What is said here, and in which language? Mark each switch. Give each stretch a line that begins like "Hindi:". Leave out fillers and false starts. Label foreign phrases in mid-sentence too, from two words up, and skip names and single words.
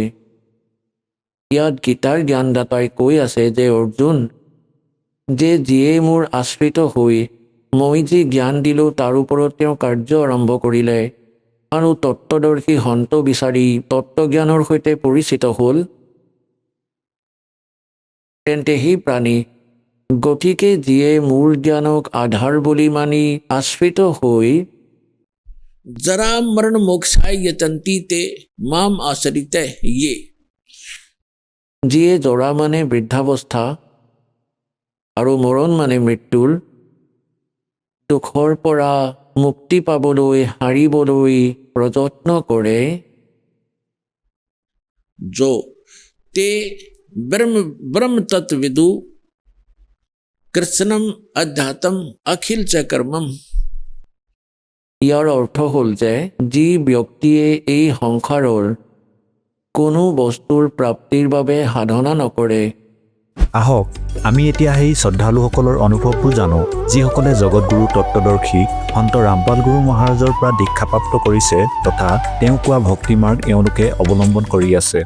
Assamese: ইয়াত গীতাৰ জ্ঞানদাতাই কৈ আছে যে অৰ্জুন, যে যিয়ে মোৰ আশ্ৰিত হৈ মই যি জ্ঞান দিলোঁ তাৰ ওপৰত তেওঁ কাৰ্য আৰম্ভ কৰিলে আৰু তত্ত্বদৰ্শী সন্ত বিচাৰি তত্ত্বজ্ঞানৰ সৈতে পৰিচিত হ'ল, তেন্তে সেই প্ৰাণী, গতিকে যিয়ে মোৰ জ্ঞানক আধাৰ বুলি মানি আশ্ৰিত হৈ
Sanskrit: जरा मरण मोक्षाय यतन्ति ते माम आश्रिते ये।
Assamese: যিয়ে জৰা মানে বৃদ্ধাৱস্থা আৰু মৰণ মানে মৃত্যুৰ দুখৰ পৰা মুক্তি পাবলৈ হাৰিবলৈ প্ৰযত্ন কৰে,
Sanskrit: जो ते ब्रह्म ब्रह्म तत्विदु कृष्णम अध्यात्म अखिल च कर्मम।
Assamese: ইয়াৰ অৰ্থ হ'ল যে যি ব্যক্তিয়ে এই সংসাৰৰ কোনো বস্তুৰ প্ৰাপ্তিৰ বাবে সাধনা নকৰে। আহক আমি এতিয়া সেই শ্ৰদ্ধালুসকলৰ অনুভৱবোৰ জানো, যিসকলে জগতগুৰু তত্ত্বদৰ্শী সন্ত ৰামপাল গুৰু মহাৰাজৰ পৰা দীক্ষাপ্ৰাপ্ত কৰিছে তথা তেওঁ কোৱা ভক্তিমাৰ্গ এওঁলোকে অৱলম্বন কৰি আছে।